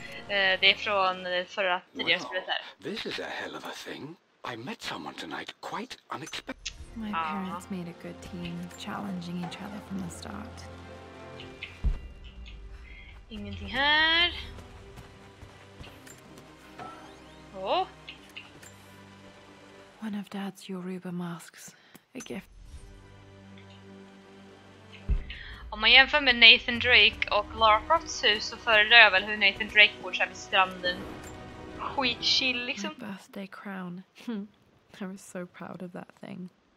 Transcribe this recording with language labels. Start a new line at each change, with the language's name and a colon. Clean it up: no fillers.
Swedish: Det är från förra tidigare spelet här.
English: This is a hell of a thing. I met someone tonight quite unexpected. My parents made a good team, challenging each other from the start.
Swedish: Ingenting här. Åh.
English: One of Dad's Yoruba masks. A gift.
Swedish: Om man jämför med Nathan Drake och Lara Crofts hus så föredrar jag väl hur Nathan Drake bor såhär vid stranden. Skitchill liksom.
English: My birthday crown. I was so proud of that thing.